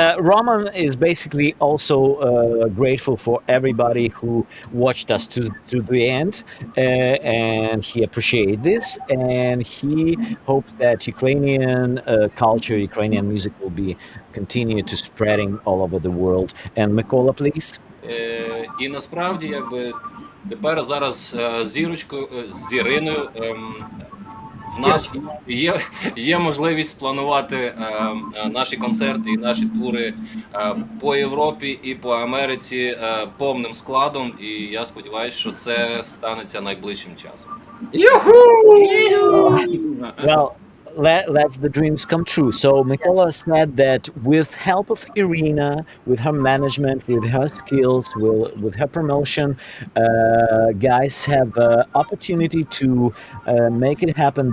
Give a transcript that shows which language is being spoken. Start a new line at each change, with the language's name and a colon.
English: Roman is basically also grateful for everybody who watched us to the end, and he appreciates this, and he hopes that Ukrainian culture, Ukrainian music will be continue to spreading all over the world. And Mikola, please.
Ukrainian: І насправді, якби тепер зараз з Іриною в нас є можливість планувати наші концерти і наші тури по Європі і по Америці повним складом. І я сподіваюся, що це станеться найближчим часом.
English: Well, let's the dreams come true. So Mikola said that with help of Irina, with her management, with her skills, with her promotion, guys have opportunity to make it happen.